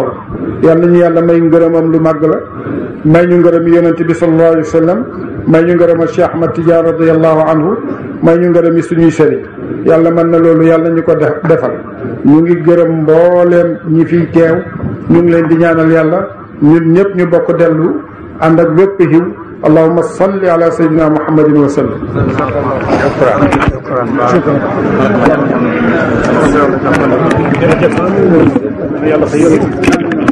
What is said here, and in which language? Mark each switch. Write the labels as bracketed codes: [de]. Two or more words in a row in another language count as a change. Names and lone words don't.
[wo] yàlla ñu yàlla may ngërëmam lu màgg la may ñu ngërëm yonent bi [ar] صلى الله عليه وسلم [wo] may ñu ngërëmal Cheikh Ahmad Tidiane [ar] رضي الله عنه [wo] may ñu ngërëm yi suñuy sëriñ yàlla mën na loolu yàlla ñu ko defal ñu ngi gërëm mbooleem ñi fiy teew ñu ngi leen di ñaanal yàlla ñun ñëpp ñu bokk dellu ànd ak bépp xiw [ar] اللهم صل على سيدنا محمد وسلم شكرا